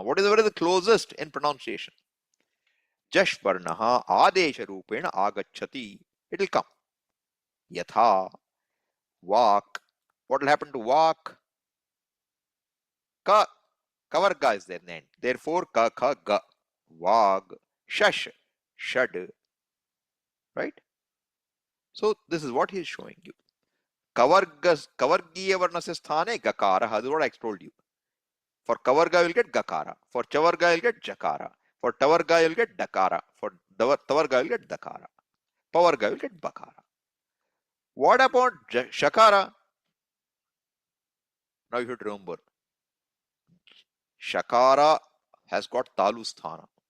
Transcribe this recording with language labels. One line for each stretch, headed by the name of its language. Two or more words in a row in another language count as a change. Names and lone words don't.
English: What is the closest in pronunciation?
Sanskrit: Jash Varnaha Adesha Rupena Agachati.
English: It will come. Yatha. Vak. What will happen to Vak? Ka. Kavarga is there then. Therefore,
Sanskrit: ka, kha, ga. Vag. Shash. Shad.
English: Right? So, this is what he is showing you.
Sanskrit: Kavargiya varnasya sthane gakara.
English: This is what I told you. For kavarga, you'll get gakara. For chavarga, you'll get jakara. For tavarga, you'll get dakara. For tavarga, you'll get dakara. Pavarga, you'll get bakara. What about shakara? Now you should remember. Shakara has got
Sanskrit: talu sthana.